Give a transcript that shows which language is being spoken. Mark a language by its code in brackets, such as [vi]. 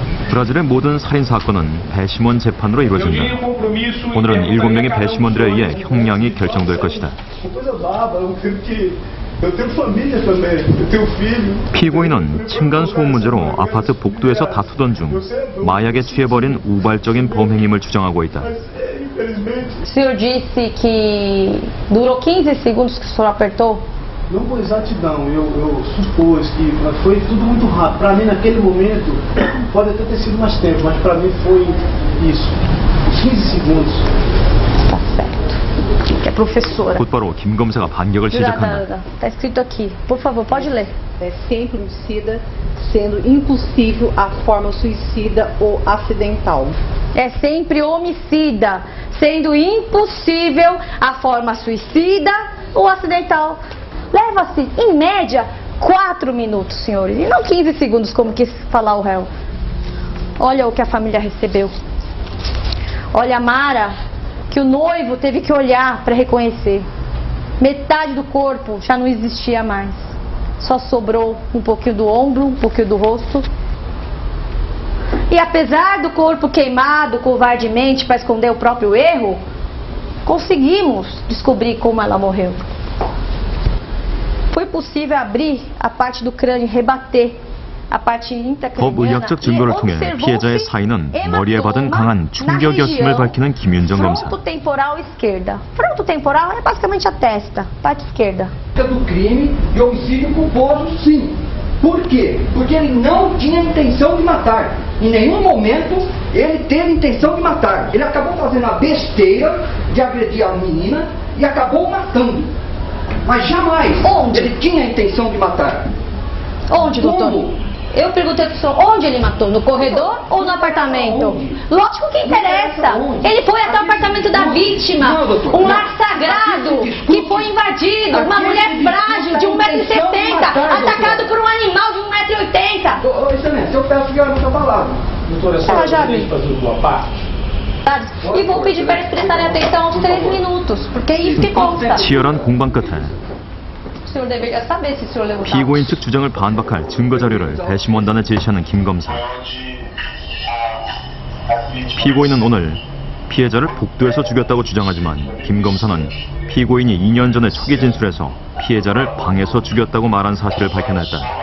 [ko] 브라질의 모든 살인 사건은 배심원 재판으로 이루어진다. 오늘은 7명의 배심원들에 의해 형량이 결정될 것이다. 피고인은 층간소음 문제로 아파트 복도에서 다투던 중 마약에 취해버린 우발적인 범행임을 주장하고 있다. [pt] O senhor disse que durou 15 segundos que o senhor apertou? Não com exatidão, eu supus que foi tudo muito rápido. Para mim, naquele momento, pode até ter sido mais tempo, mas para mim foi isso, 15 segundos. Tá certo. É professora. [ko] 곧바로 김 검사가 반격을 시작한다. [pt] Tá escrito aqui. Por favor, pode ler. É sempre homicida, sendo impossível a forma suicida ou acidental. É sempre homicida, sendo impossível a forma suicida ou acidental. Leva-se, em média, 4 minutos, senhores, e não 15 segundos, como quis falar o réu. Olha o que a família recebeu. Olha a Mara, que o noivo teve que olhar para reconhecer. Metade do corpo já não existia mais. Só sobrou um pouquinho do ombro, um pouquinho do rosto. E apesar do corpo queimado covardemente para esconder o próprio erro, conseguimos descobrir como ela morreu. Foi possível abrir a parte do crânio e rebater a parte intracraniana. [ko] 법의학적 증거를 통해 피해자의 사인은 머리에 받은 강한 충격이었음을 밝히는 김윤정 검사. [pt] Fronto temporal esquerda. Fronto temporal é basicamente a testa, parte esquerda. Do crime de homicídio culposo, sim. Por quê? Porque ele não tinha intenção de matar. Em nenhum momento ele teve intenção de matar. Ele acabou fazendo a besteira de agredir a menina e acabou matando. Mas jamais ele tinha a intenção de matar. Onde, doutor? Eu perguntei pro senhor, onde ele matou? No corredor ou no apartamento? Lógico que interessa. Ele foi até o apartamento da vítima. Um lar sagrado que foi invadido. Uma mulher frágil de 1,70 m, atacado por um animal de 1,80 m. Excelência, eu peço que ela não palavra. Ela já viu. E vou pedir para eles prestarem atenção aos 3 minutos, porque é isso que consta. [ko] 치열한 공방 끝에 [pt] O senhor deveria saber se o senhor leu o [ko] 피고인 측 주장을 반박할 증거 자료를 배심원단에 제시하는 김 검사. 피고인은 오늘 피해자를 복도에서 죽였다고 주장하지만 김 검사는 피고인이 2년 전에 초기 진술에서 피해자를 방에서 죽였다고 말한 사실을 밝혀냈다.